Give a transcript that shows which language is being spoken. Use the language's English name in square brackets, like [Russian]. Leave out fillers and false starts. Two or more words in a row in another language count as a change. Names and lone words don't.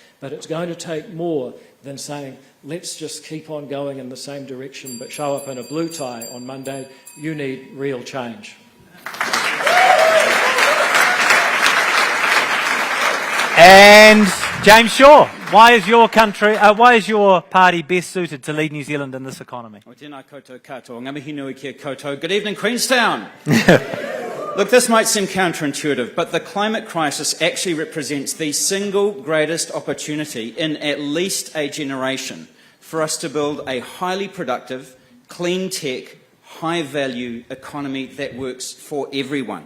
[English] But it's going to take more than saying, let's just keep on going in the same direction, but show up in a blue tie on Monday. You need real change. And James Shaw, why is your party best suited to lead New Zealand in this economy? [Māori] O tēnā koutou katoa, ngamihi nui kia koutou. [English] Good evening, Queenstown. Look, this might seem counterintuitive, but the climate crisis actually represents the single greatest opportunity in at least a generation for us to build a highly productive, clean tech, high-value economy that works for everyone.